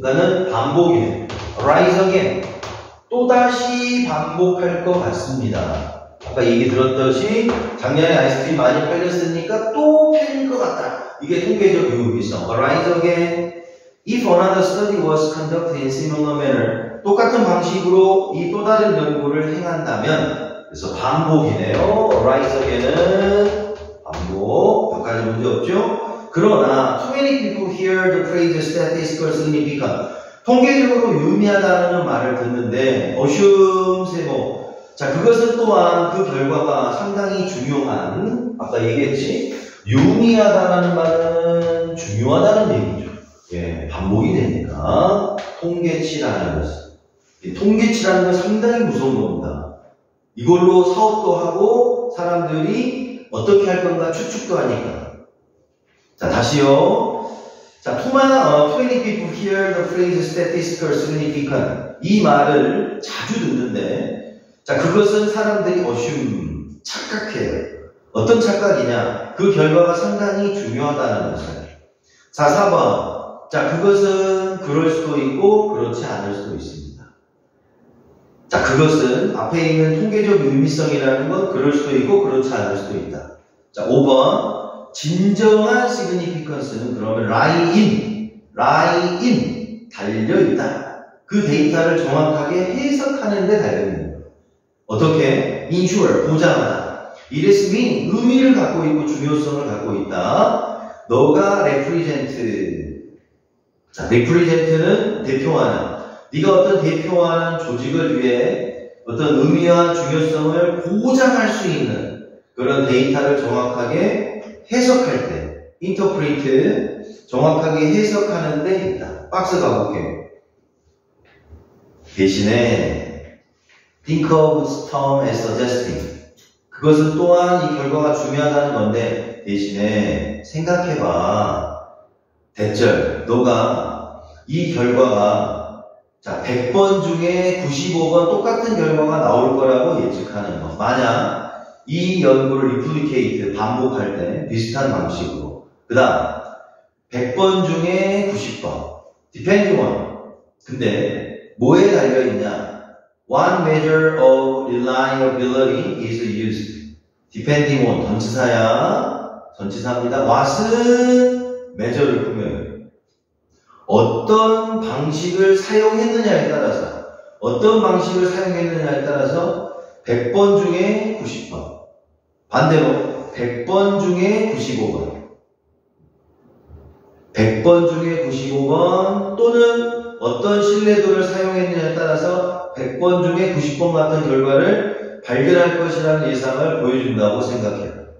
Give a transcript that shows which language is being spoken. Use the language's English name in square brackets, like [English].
[Korean] 그러니까는 반복이에요. [English] arise again. [Korean] 또다시 반복할 것 같습니다. 아까 얘기 들었듯이 작년에 아이스크림 많이 팔렸으니까 또 팔릴 것 같다. 이게 통계적 유의미성. [English] arise again. If another study was conducted in similar manner. [Korean] 똑같은 방식으로 이 또 다른 연구를 행한다면, 그래서 반복이네요. [English] arise again [Korean] 은 반복. 몇 가지 문제 없죠? 그러나 [English] too many people hear the phrase statistical significance. [Korean] 통계적으로 유의미하다는 말을 듣는데 [English] assume, [Korean] 세모. 자, 그것은 또한 그 결과가 상당히 중요한, 아까 얘기했지? 유의미하다는 말은 중요하다는 얘기죠. 예, 반복이 되니까 통계치라는 것은. 통계치라는 건 상당히 무서운 겁니다. 이걸로 사업도 하고 사람들이 어떻게 할 건가 추측도 하니까. 자, 다시요. 자, [English] too many people hear the phrase statistical significance. [Korean] 이 말을 자주 듣는데, 자, 그것은 사람들이 [English] assume, [Korean] 착각해요. 어떤 착각이냐? 그 결과가 상당히 중요하다는 것을. 자, 4번. 자, 그것은 그럴 수도 있고, 그렇지 않을 수도 있습니다. 자, 그것은 앞에 있는 통계적 의미성이라는 건 그럴 수도 있고, 그렇지 않을 수도 있다. 자, 5번. 진정한 significance는 그러면 [English] lie in, [Korean] 달려있다. 그 데이터를 정확하게 해석하는 데 달려있는 거예요. 어떻게? ensure, 보장하다. [English] It is mean, [Korean] 의미를 갖고 있고 중요성을 갖고 있다. 너가 represent. 자, represent는 대표하는. 네가 어떤 대표하는 조직을 위해 어떤 의미와 중요성을 보장할 수 있는 그런 데이터를 정확하게 해석할 때, 인터프리트, 정확하게 해석하는 데 있다. 박스 가볼게요. 대신에 [English] think of storm as suggesting. [Korean] 그것은 또한 이 결과가 중요하다는 건데 대신에 생각해봐. 대절, 너가 이 결과가 자 100번 중에 95번 똑같은 결과가 나올 거라고 예측하는 거. 만약 이 연구를 리플리케이트, 반복할 때 비슷한 방식으로 그 다음 100번 중에 90번 [English] depending on. [Korean] 근데 뭐에 달려있냐? [English] One measure of reliability is used. depending on [Korean] 전치사야. 전치사입니다. what은 measure를 꾸며요. 어떤 방식을 사용했느냐에 따라서 어떤 방식을 사용했느냐에 따라서 100번 중에 90번 반대로 100번 중에 95번 100번 중에 95번 또는 어떤 신뢰도를 사용했느냐에 따라서 100번 중에 90번 같은 결과를 발견할 것이라는 예상을 보여준다고 생각해요.